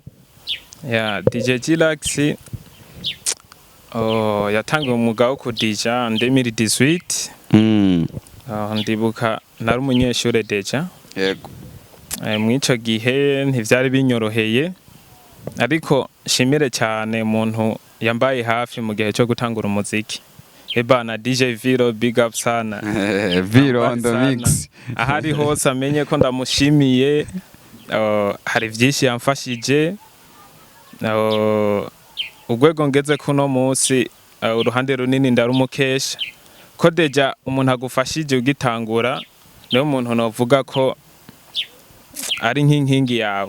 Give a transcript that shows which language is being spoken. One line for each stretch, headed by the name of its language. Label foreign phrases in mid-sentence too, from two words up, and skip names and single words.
Rundi: DJ Glax yatanguye umwuga wo ku DJ en 2018. Ndibuka nari umunyeshure deja. Yego. Mwico gihe ntivyari binyoroheye ariko shimire cyane umuntu yambaye hafi mu gihe cyo gutangura umuziki. Ebana DJ Viro,
English: big up sana. Viro on the mix.
Rundi: Ahari hose amenye ko ndamushimiye. Hari vyinshi yamfashije. Ugwego ngeze kuno munsi uruhande runini ndarumukesha. Ko deja umuntu agufashije ugitangura niyo umuntu novuga ko ari nk'inkingi yawe.